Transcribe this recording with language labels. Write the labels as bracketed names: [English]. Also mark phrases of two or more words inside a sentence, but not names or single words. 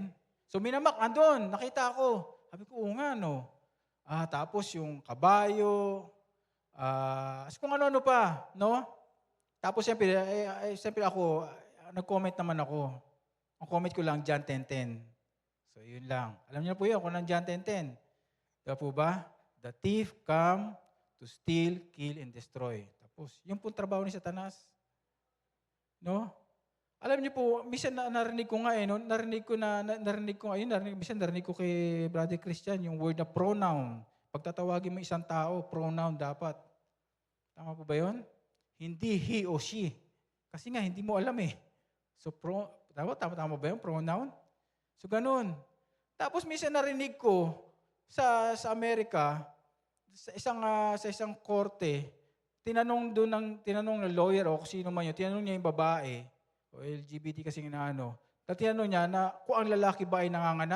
[Filipino] So minamak, andun, nakita ko. Sabi ko, oo nga, tapos yung kabayo, kung ano-ano pa, Tapos siyempre ako, nag-comment naman ako. Ang comment ko lang, John 10:10. So, yun lang. Alam niyo po yun kung John 10:10. Diba po ba? [English] The thief come to steal, kill, and destroy. [Filipino] Tapos, yun po trabaho ni Satanas. No? Alam niyo po, minsan narinig ko nga no? Narinig ko kay Brother Christian, yung word na pronoun. Pagtatawagin mo isang tao, pronoun dapat. Tama po ba yun? Hindi he o she. Kasi nga, hindi mo alam eh. So, tama ba yun? Pronoun? So, ganun. Tapos, minsan narinig ko sa Amerika, sa isang korte, tinanong ng lawyer o kung sino man yun, tinanong niya yung babae, o LGBT kasi tinanong niya na kung ang lalaki ba ay nanganganak.